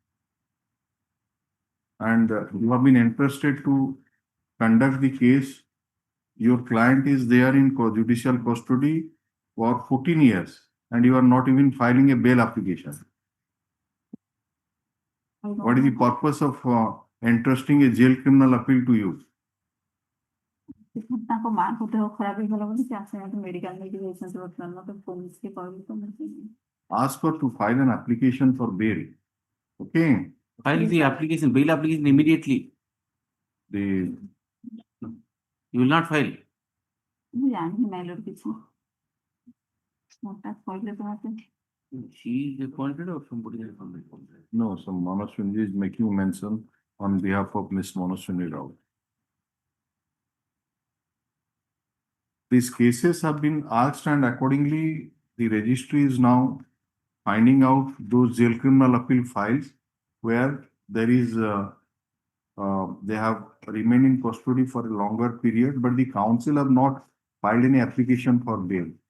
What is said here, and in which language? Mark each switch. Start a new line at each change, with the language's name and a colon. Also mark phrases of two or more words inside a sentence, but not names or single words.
English: And you have been entrusted to conduct the case. Your client is there in judicial custody for 14 years and you are not even filing a bail application. What is the purpose of entrusting a jail criminal appeal to you?
Odia: ତାଙ୍କ ମାଙ୍କ ଦେହ ଖରାପ ହେଇଗଲା ବୋଲି ସେ ଆସିନାହାନ୍ତି ମେଡିକାଲ ନେଇକି ଯାଇଛନ୍ତି ବର୍ତ୍ତମାନ ମତେ ପୋଲିସରେ କହିଲି ତ ମୁଁ
English: Ask her to file an application for bail. Okay. File the application, bail application immediately. You will not file.
Odia: ମୁଁ ଜାଣିନି ମାଇଲର କିଛି ମତେ କହିଲେ ତ ମତେ
English: She is appointed or somebody else appointed? No, some Manoj Sunji is making mention on behalf of Miss Manoj Sunji Rao. These cases have been asked and accordingly the registry is now finding out those jail criminal appeal files where there is they have remained in custody for a longer period, but the council have not filed any application for bail.